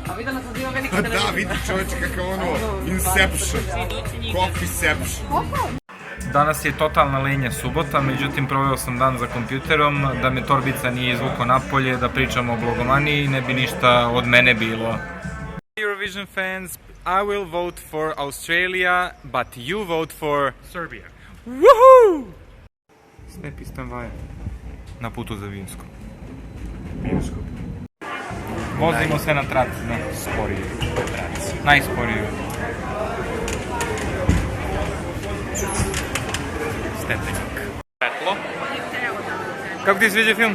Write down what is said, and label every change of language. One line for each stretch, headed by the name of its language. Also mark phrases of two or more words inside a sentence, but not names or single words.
Serbian: Pa da, vidi čovječe kakav ono, Inception, Coffeeception. Danas je totalna lenja subota, međutim proveo sam dan za kompjuterom, da me torbica nije izvukao napolje, da pričamo o Blogomaniji, ne bi ništa od mene bilo.
English: Eurovision fans, I will vote for Australia, but you vote for Serbia.
Serbian: Woohoo! Snap iz tramvaja. Na putu za Vinsko. Vozimo se na traci, na sporiju traci. Najsporiju. Stepenik. Svetlo. Kako ti sviđa film?